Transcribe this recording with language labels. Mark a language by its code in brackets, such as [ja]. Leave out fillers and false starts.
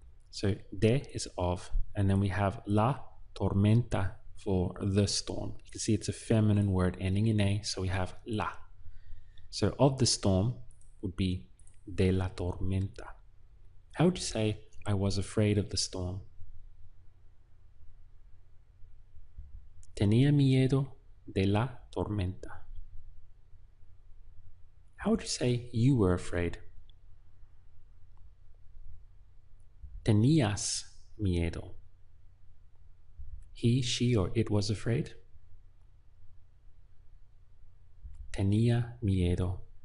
[en] So de is of, and then we have [es] la tormenta [en] for the storm. You can see it's a feminine word ending in a, so we have la. So of the storm would be [es] de la tormenta. [en] How would you say I was afraid of the storm? [es] Tenía miedo de la tormenta. [en] How would you say you were afraid? [es] Tenías miedo. [en] He, she, or it was afraid. [es] Tenía miedo.